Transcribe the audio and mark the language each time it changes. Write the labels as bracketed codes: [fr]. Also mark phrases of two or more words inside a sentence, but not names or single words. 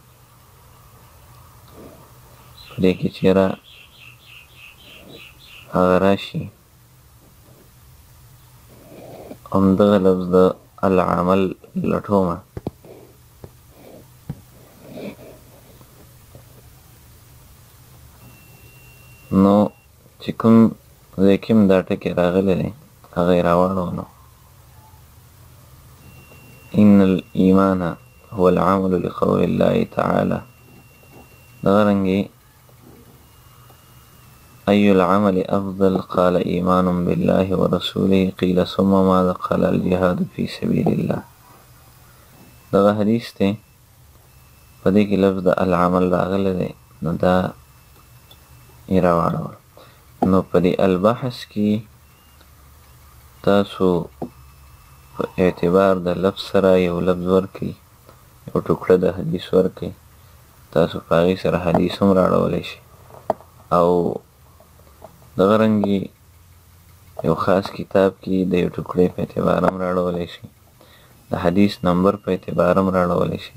[ps] په دې کې چېرې هغه راشي همدغه لفظ د العمل لټوم نو چې کوم ځای کې هم دا ټکي راغلی دی هغه یې راواړولو. [ar] ان الایمان هو العمل لقول الله تعالی. [ps] دغه رنګې [ar] أي العمل أفضل؟ قال إيمان بالله ورسوله. قيل ثم ماذا؟ قال الجهاد في سبيل الله. [ps] دغه حدیث ته په دې کې لفظ د العمل راغلی دی نو دا یې راواړول. نو په دې البحث کې تاسو په اعتبار د لفظ سره یو لفظ ورکړي، یو ټوکړه د حدیث ورکړي، تاسو په هغې سره حدیث هم راړولی شي او دغه رنګې یو خاص کتاب کې د یو ټوکړې په اعتبار هم راړولی شي، د حدیث نمبر په اعتبار هم راړولی شي.